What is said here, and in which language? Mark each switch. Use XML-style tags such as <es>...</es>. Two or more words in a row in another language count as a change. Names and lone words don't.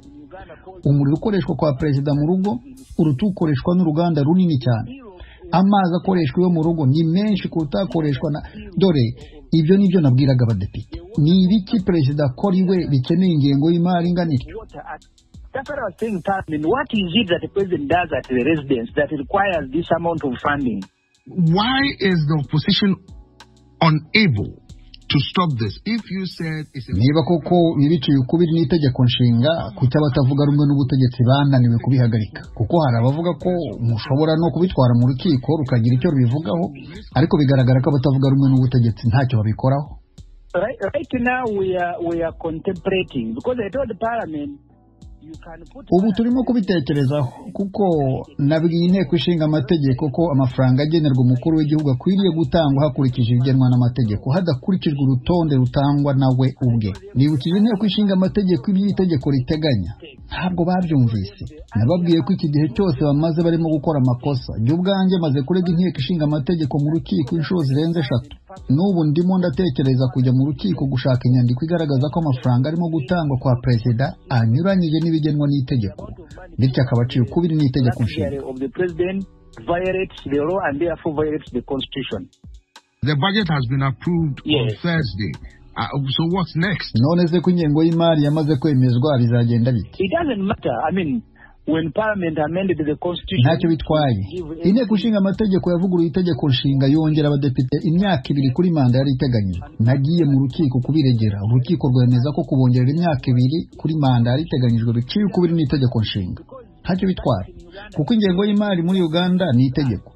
<rw>Umuriro ukoreshwa kwa Perezida mu rugo uruta ukoreshwa n'uruganda runini cyane. Amazi akoreshwa yo mu rugo ni menshi kuruta akoreshwa na DORE. Ibyo nibyo nabwiraga abadepite. Ni ibiki Perezida akora iwe bikeneye ingengo y'imari ingana ityo?</rw> <en>That's what I was saying, Parliament. What is it that the president does at the residence that requires this amount of funding? Why is the opposition unable to stop this? If you said it's</en> <rw>niba koko ibiciye ukubiri n'itegeko nshinga kuki abatavuga rumwe n'ubutegetsi bananiwe kubihagarika, kuko hari abavuga ko mushobora no kubitwara mu rukiko rukagira icyo rubivugaho, ariko bigaragara ko abatavuga rumwe n'ubutegetsi ntacyo babikoraho.</rw> <en>Right now we are contemplating, because I told the Parliament</en> <rw>ubu turimo kubitekerezaho, kuko nabwiye inteko ishinga amategeko ko amafaranga agenerwa umukuru w'igihugu akwiriye gutangwa hakurikije ibigenwa n'amategeko, hadakurikijwe urutonde rutangwa nawe ubwe. Nibukije inteko ishinga amategeko iby'itegeko riteganya, ntabwo babyumvise. Nababwiye ko iki gihe cyose bamaze barimo gukora amakosa. Jye ubwanjye maze kurega inteko ishinga amategeko mu rukiko inshuro zirenze 3. N'ubu ndimo ndatekereza kujya mu rukiko gushaka inyandiko igaragaza ko amafaranga arimo gutangwa kwa perezida anyuranyije n'ibigenwa n'itegeko, bityo akaba aciye ukubiri n'itegeko nshinga.</rw> <en>The budget has been approved on Thursday. So what's next?</en> <rw>None se ko ingengo y'imari yamaze kwemezwa bizagenda bite?</rw> <en>It doesn't matter. I mean, when Parliament amended the Constitution,</en> <rw>ntacyo bitwaye. Inteko ishinga amategeko yavuguruye itegeko nshinga yongera abadepite imyaka 2 kuri manda yari iteganyijwe. Nagiye mu rukiko kubiregera, urukiko rwemeza ko kubongerera imyaka 2 kuri manda yari iteganyijwe biciye ukubiri n'itegeko nshinga. Ntacyo bitwaye, kuko ingengo y'imari muri Uganda ni itegeko.</rw>